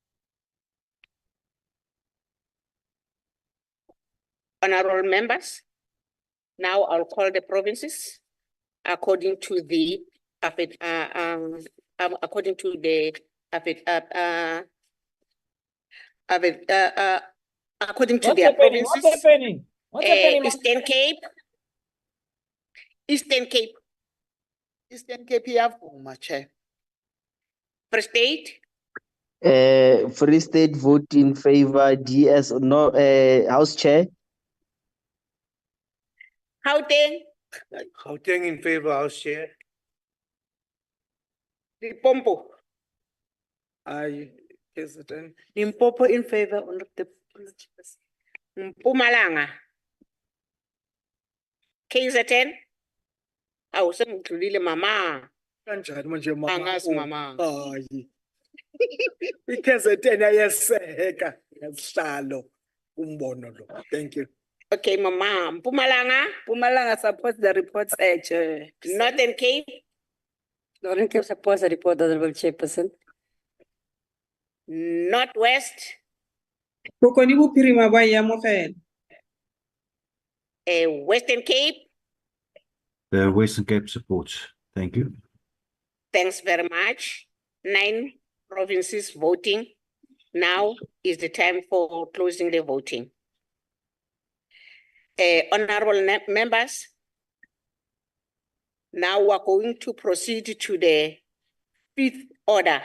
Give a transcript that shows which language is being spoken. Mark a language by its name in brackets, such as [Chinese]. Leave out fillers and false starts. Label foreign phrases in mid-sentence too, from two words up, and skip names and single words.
[English] Honorable members, now I'll call the provinces according to the according to the according to their provinces. What's happening? What's happening? Eastern Cape. Eastern Cape. [Xhosa] Eastern Cape iyavuma, [English] Chair. Free State. Free State vote in favor. DS no. House Chair. Gauteng. Gauteng in favor, House Chair. Limpopo. Aye, President. Limpopo in favor, Honorable Deputy Chairperson. Mpumalanga. KZN. [Zulu] Awusengidlulile mama. Kanjani manje mama? Angazi mama. Hayi. I-KZN ayeseka ngesihlalo umbono lo. [English] Thank you. Okay, mama. Mpumalanga. Mpumalanga supports the report, Chair. Northern Cape. Northern Cape supports the report, Honorable Chairperson. Northwest. [Tswana] Bokoni bophirima ba ya mogela. [English] Western Cape. The Western Cape supports. Thank you. Thanks very much. 9 provinces voting. Now is the time for closing the voting. Honorable members, now we're going to proceed to the 5th order.